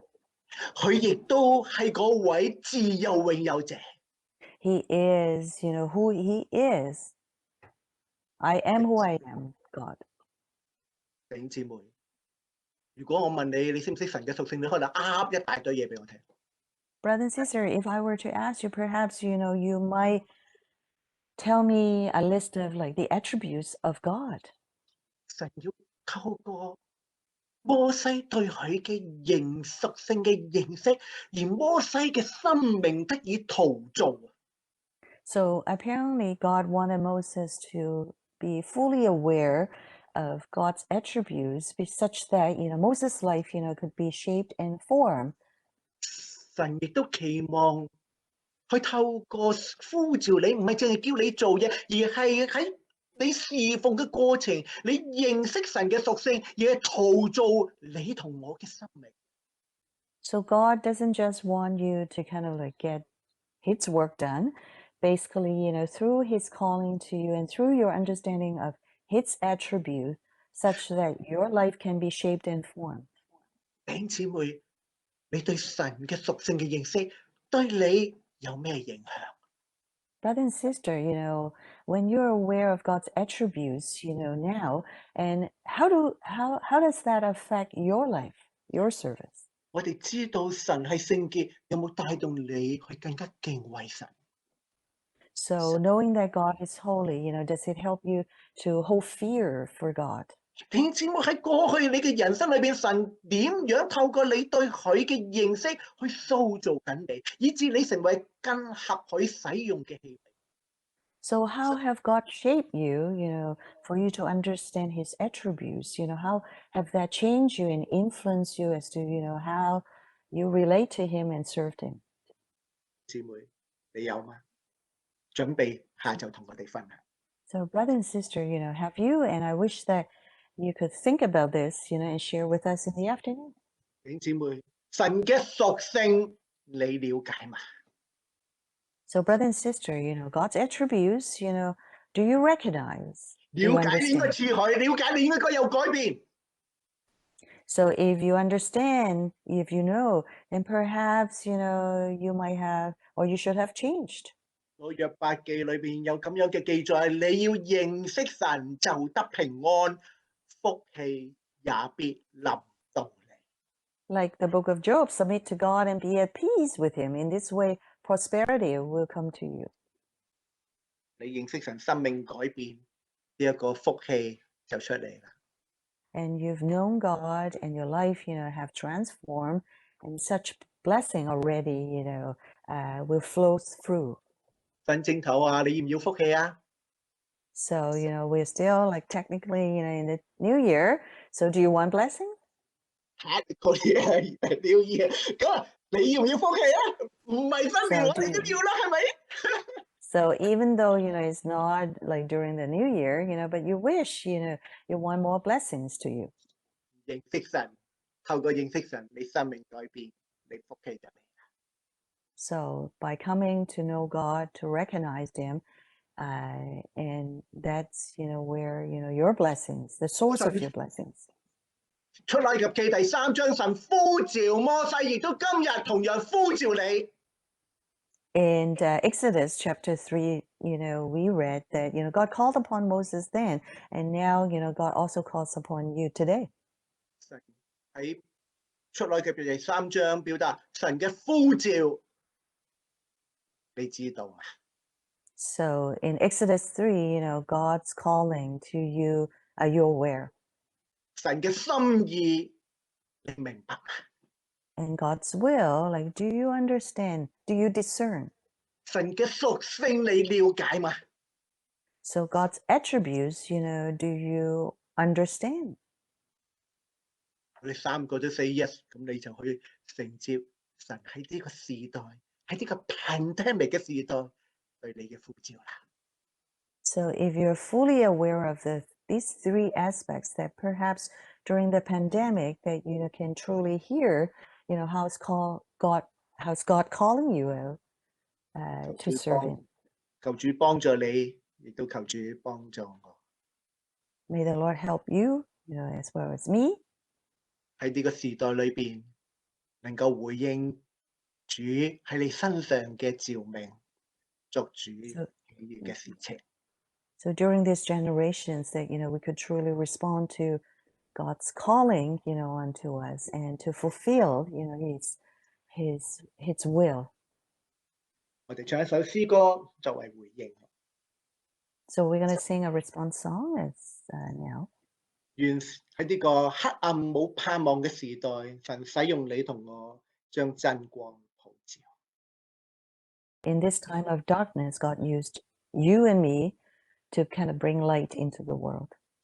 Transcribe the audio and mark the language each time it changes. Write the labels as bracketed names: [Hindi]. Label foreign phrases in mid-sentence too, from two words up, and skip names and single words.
[Cantonese] 佢亦都係嗰位自有永有者。 [English] He is, who he is. I am who I am, God. [Cantonese] 弟兄姊妹，如果我問你，你識唔識神嘅屬性？你可能噏一大堆嘢俾我聽。 [English] Brother and sister, if I were to ask you, perhaps, you might tell me a list of the attributes of God. [Cantonese] 神要透過摩西對佢嘅屬性嘅認識，而摩西嘅生命得以陶造。 [English] So apparently God wanted Moses to be fully aware of God's attributes, such that, Moses' life, could be shaped and formed. [Cantonese] 神亦都期望去透過呼召你，唔係淨係叫你做嘢，而係喺你侍奉嘅過程，你認識神嘅屬性，而係陶造你同我嘅生命。 [English] So God doesn't just want you to kind of get His work done. Basically, through his calling to you and through your understanding of his attribute, such that your life can be shaped and formed. [Cantonese] 弟兄姊妹，你對神嘅屬性嘅認識對你有咩影響？ [English] Brother and sister, when you're aware of God's attributes, now, and how does that affect your life, your service? [Cantonese] 我哋知道神係聖潔，有冇帶動你去更加敬畏神？ [English] So knowing that God is holy, does it help you to hold fear for God? [Cantonese] 弟兄姊妹，喺過去你嘅人生裏邊，神點樣透過你對佢嘅認識去塑造緊你，以致你成為更合佢使用嘅器皿。 [English] So how have God shaped you, for you to understand his attributes? How have that changed you and influenced you as to, how you relate to him and served him? [Cantonese] 姊妹，你有嗎？準備下晝同我哋分享。 [English] So brother and sister, have you? And I wish that you could think about this, and share with us in the afternoon. [Cantonese] 弟兄姊妹， 神嘅屬性你了解嘛？ [English] So, brother and sister, God's attributes, do you recognize? Do you [Cantonese] 了解你應該 [English] understand? [Cantonese] 似佢，了解你應該有改變。 [English] So, if you understand, if you know, then perhaps, you might have, or you should have changed. [Cantonese] 我約伯記裏邊有咁樣嘅記載，你要認識神就得平安，福氣也必臨到你。 [English] Like the book of Job, submit to God and be at peace with him. In this way, prosperity will come to you. [Cantonese] 你認識神，生命改變，呢一個福氣就出嚟啦。 [English] And you've known God and your life, have transformed, and such blessing already, will flow through. [Cantonese] 新正頭啊，你要唔要福氣啊？ [English] So, we're still like technically, in the new year. So do you want blessing? Technically 係 New Year， [Cantonese] 咁啊，你要唔要福氣啊？唔係新年我哋都要啦，係咪？ [English] So even though, it's not like during the new year, but you wish, you want more blessings to you. [Cantonese] 認識神，透過認識神，你生命改變，你福氣就嚟。 [English] So by coming to know God, to recognize him, and that's, where, your blessings, the source of your blessings. [Cantonese] 出埃及記第3章，神呼召摩西，亦都今日同樣呼召你。 [English] In Exodus chapter 3, we read that, God called upon Moses then, and now, God also calls upon you today. [Cantonese] 神喺出埃及記第3章表達神嘅呼召，你知道嘛？ [English] So in Exodus 3, God's calling to you, are you aware? [Cantonese] 神嘅心意，你明白嘛？ [English] And God's will, like, do you understand? Do you discern? [Cantonese] 神嘅屬性你了解嘛？ [English] So God's attributes, do you understand? [Cantonese] 我哋3個都 [English] say yes， [Cantonese] 咁你就去承接神喺呢個時代，喺呢個 pandemic 嘅時代對你嘅呼召啦。 [English] So if you're fully aware of these 3 aspects, that perhaps during the pandemic that you can truly hear, how's God calling you out to serve him. [Cantonese] 求主幫助你，亦都求主幫助我。 [English] May the Lord help you, as well as me. [Cantonese] 喺呢個時代裏邊，能夠回應主喺你身上嘅召命，作主喜悅嘅事情。 [English] So during these generations that, we could truly respond to God's calling, unto us, and to fulfill, his will. [Cantonese] 我哋唱一首詩歌作為回應。 [English] So we're going to sing a response song now. [Cantonese] 願喺呢個黑暗冇盼望嘅時代，神使用你同我將真光普照。 [English] In this time of darkness, God used you and me to kind of bring light into the world.